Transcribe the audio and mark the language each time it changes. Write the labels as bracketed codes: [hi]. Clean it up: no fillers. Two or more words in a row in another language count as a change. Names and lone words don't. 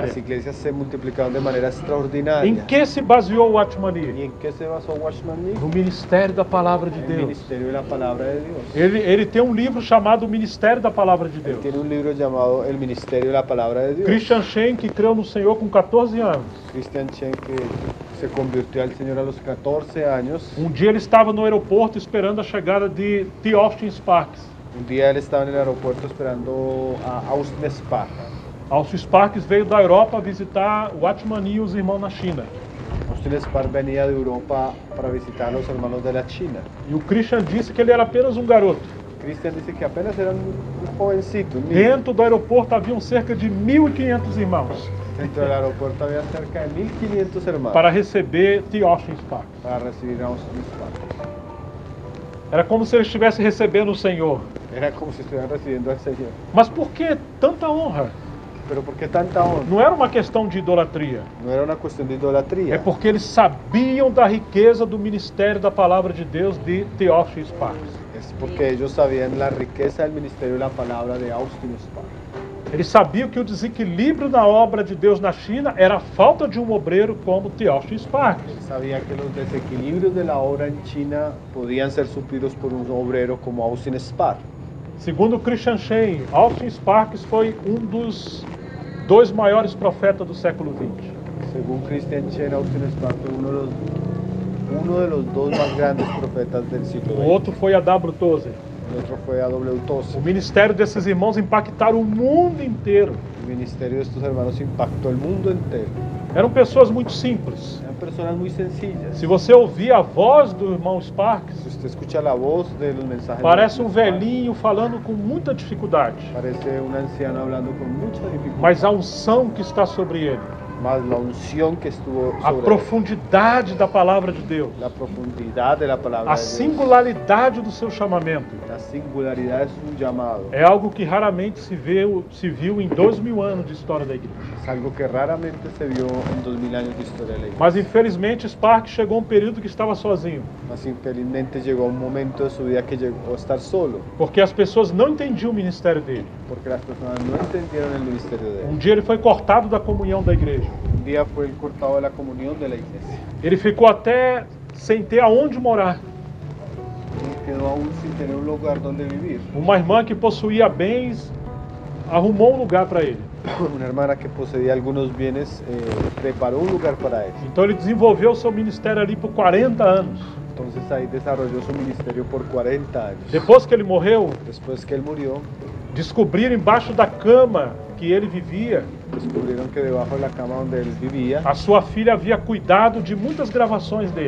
[es] Las iglesias se multiplicaron de manera extraordinaria. [pt] Em que se baseou o [es] ¿Y Watchman Nee? en qué se basó Watchman Nee? [pt] No ministério da Palavra de [es] El [pt] Deus. [es] ministerio de la palabra de Dios. [pt] Ele tem um livro chamado O Ministério da Palavra de [es] Él [pt] Deus. [es] tiene un libro llamado El ministerio de la palabra de Dios. [pt] Christian Shen, que creu no Senhor com 14 anos. [es] Christian Chen, que se convirtió al Señor a los 14 años. [pt] Um dia ele estava no aeroporto esperando a chegada de T. Austin Sparks. [es] Un día él estaba en el aeropuerto esperando a Austin Sparks. [pt] Austin Sparks veio da Europa visitar o Watchman Nee e os irmãos na China. [es] Austin Sparks venía de Europa para visitar a los hermanos de la China. [pt] E o Christian disse que ele era apenas um garoto. [es] Christian dice que apenas era un jovencito, un niño. [pt] Dentro do aeroporto haviam cerca de 1.500 irmãos [es] Dentro del aeropuerto había cerca de 1.500 hermanos [pt] para receber T. Austin Sparks. [es] para recibir a Austin Sparks. [pt] Era como se ele estivesse recebendo o Senhor. [es] Era como si estuvieran recibiendo al Señor. [pt] Mas por que tanta honra? [es] Pero ¿por qué tanta honra? [pt] Não era uma questão de idolatria. [es] No era una cuestión de idolatría. [pt] É porque eles sabiam da riqueza do ministério da Palavra de Deus de T. Austin Sparks. [es] Es porque ellos sabían la riqueza del ministerio de la palabra de Austin Sparks. [pt] Eles sabiam que o desequilíbrio na obra de Deus na China era a falta de um obreiro como T. Austin Sparks. [es] Él sabía que los desequilibrios de la obra en China podían ser suplidos por un obrero como Austin Sparks. [pt] Segundo Christian Shen, Austin Sparks foi dos 2 maiores profetas do século XX. [es] Según Christian Chen, Austin Sparks fue uno de los dos más grandes profetas del siglo [pt] O [es] XX. [pt] outro foi a W. Tozer. [es] El otro fue A.W. [pt] O [es] Tozer. [pt] ministério desses irmãos impactaram o mundo inteiro. [es] El ministerio de estos hermanos impactó el mundo entero. [pt] Eram pessoas muito simples. [es] Eran personas muy sencillas. [pt] Se você ouvir a voz do irmão Sparks, [es] Si usted escucha la voz de los mensajes, [pt] parece [es] de [pt] um [es] Austin Sparks, [pt] velhinho falando com muita dificuldade. [es] parece un anciano hablando con mucha dificultad. [pt] Mas a unção que está sobre ele, [es] Más la unción que estuvo [pt] a [es] sobre él, [pt] profundidade da palavra de Deus, [es] la profundidad de la palabra [pt] a [es] de Dios, [pt] singularidade do seu chamamento, [es] la singularidad de su llamado, [pt] é algo que raramente se viu em 2000 anos de história da igreja. [es] es algo que raramente se vio en 2000 años de historia de la iglesia. [pt] Mas infelizmente Sparks chegou a um período que estava sozinho, [es] Mas infelizmente llegó un momento de su vida que llegó a estar solo, [pt] porque as pessoas não entendiam o ministério dele. [es] porque las personas no entendieron el ministerio de [pt] Um [es] él. [pt] dia ele foi cortado da comunhão da igreja. [es] Un día fue el cortado de la comunión de la iglesia. [pt] Ele ficou até sem ter aonde morar. [es] Y quedó aún sin tener un lugar donde vivir. [pt] Uma irmã que possuía bens arrumou um lugar para ele. [es] Una hermana que poseía algunos bienes preparó un lugar para él. [pt] Então ele desenvolveu seu ministério ali por 40 anos. [es] Entonces ahí desarrolló su ministerio por 40 años. [pt] Depois que ele morreu, [es] Después que él murió, [pt] descobriram embaixo da cama que ele vivia, [es] descubrieron que debajo de la cama donde él vivía, [pt] a sua filha havia cuidado de muitas gravações dele.